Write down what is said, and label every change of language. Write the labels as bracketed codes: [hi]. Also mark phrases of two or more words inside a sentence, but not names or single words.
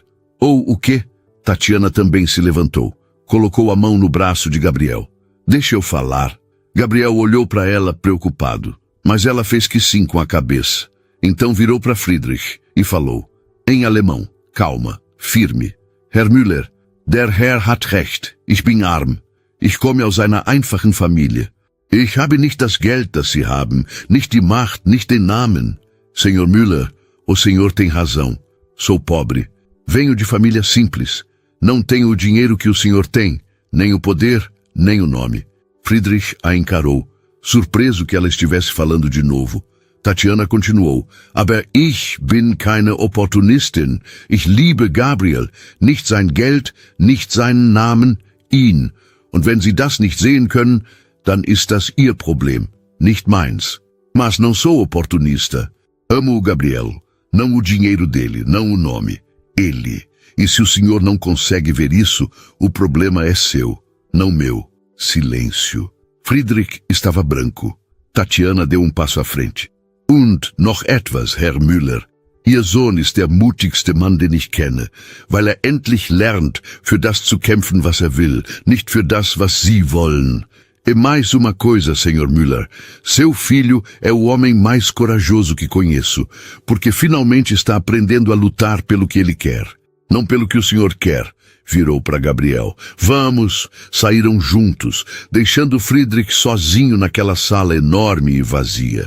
[pt] Ou o quê? Tatiana também se levantou. Colocou a mão no braço de Gabriel. Deixa eu falar. Gabriel olhou para ela preocupado, mas ela fez que sim com a cabeça. Então virou para Friedrich e falou, em alemão, calma, firme. [de] Herr Müller, der Herr hat recht, ich bin arm. Ich komme aus einer einfachen Familie. Ich habe nicht das Geld, das Sie haben, nicht die Macht, nicht den Namen. [pt] Senhor Müller, o senhor tem razão. Sou pobre. Venho de família simples. Não tenho o dinheiro que o senhor tem, nem o poder, nem o nome. Friedrich a encarou, surpreso que ela estivesse falando de novo. Tatiana continuou. [de] Aber ich bin keine Opportunistin. Ich liebe Gabriel. Nicht sein Geld, nicht seinen Namen, ihn. Und wenn Sie das nicht sehen können, dann ist das Ihr Problem, nicht meins. [pt] Mas não sou oportunista. Amo o Gabriel. Não o dinheiro dele, não o nome. Ele. E se o senhor não consegue ver isso, o problema é seu, não meu. Silêncio. Friedrich estava branco. Tatiana deu um passo à frente. [de] Und noch etwas, Herr Müller. Ihr Sohn ist der mutigste Mann, den ich kenne, weil er endlich lernt, für das zu kämpfen, was er will, nicht für das, was Sie wollen. [pt] E mais uma coisa, Sr. Müller. Seu filho é o homem mais corajoso que conheço, porque finalmente está aprendendo a lutar pelo que ele quer, não pelo que o senhor quer. Virou para Gabriel. Vamos! Saíram juntos, deixando Friedrich sozinho naquela sala enorme e vazia.